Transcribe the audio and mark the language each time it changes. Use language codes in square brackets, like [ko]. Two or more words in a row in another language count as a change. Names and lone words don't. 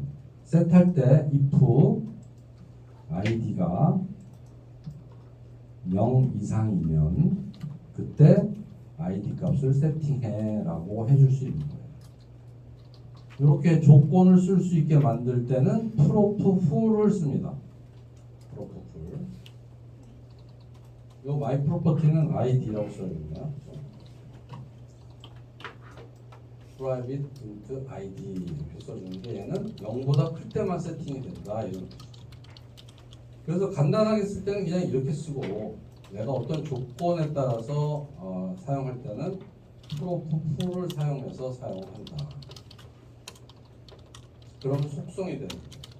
[ko] set 할 때 [en] if id [ko] 가 0 이상이면 그때 id 값을 세팅해 라고 해줄 수 있는 거예요. 이렇게 조건을 쓸 수 있게 만들 때는 [en] prop full [ko] 을 씁니다. [en] prop full. [ko] 요 [en] my property [ko] 는 id라고 써야겠네요. [en] private int id [ko] 이렇게 써주는데 얘는 0보다 클 때만 세팅이 된다. 이런. 그래서 간단하게 쓸 때는 그냥 이렇게 쓰고 내가 어떤 조건에 따라서 사용할 때는 [en] prop full [ko] 을 사용해서 사용한다. 그럼 속성이 되는 거예요.